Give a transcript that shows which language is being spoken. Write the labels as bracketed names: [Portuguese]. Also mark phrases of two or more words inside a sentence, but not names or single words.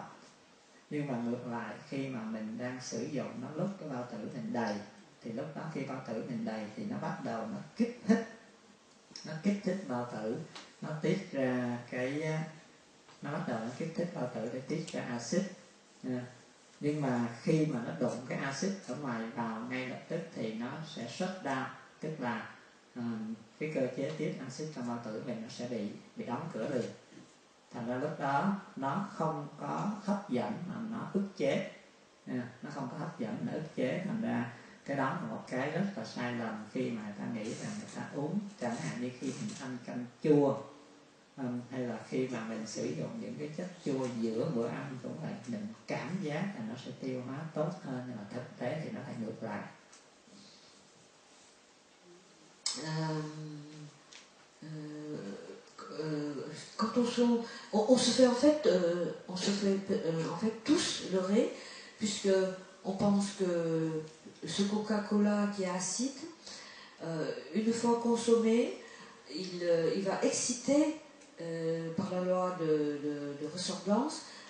[Vietnamese] Nhưng mà ngược lại, khi mà mình đang sử dụng nó lúc cái bao tử mình đầy, thì lúc đó khi bao tử mình đầy thì nó bắt đầu nó kích thích bao tử, nó tiết ra nó bắt đầu nó kích thích bao tử để tiết ra axit. Nhưng mà khi mà nó đụng cái axit ở ngoài vào ngay lập tức thì nó sẽ [English] shut down, [Vietnamese] tức là cái cơ chế tiết axit trong bao tử mình nó sẽ bị đóng cửa liền. Thành ra lúc đó nó không có hấp dẫn mà nó ức chế, nó không có hấp dẫn, nó ức chế. Thành ra cái đó là một cái rất là sai lầm khi mà người ta nghĩ rằng người ta uống, chẳng hạn như khi mình ăn canh chua, hay là khi mà mình sử dụng những cái chất chua giữa bữa ăn cũng vậy, mình cảm giác là nó sẽ tiêu hóa tốt hơn, nhưng mà thực tế thì nó lại ngược lại. [French] Quand on se fait en fait tous leurrer, puisque on pense que ce Coca-Cola qui est acide, une fois consommé, il va exciter par la loi de ressemblance,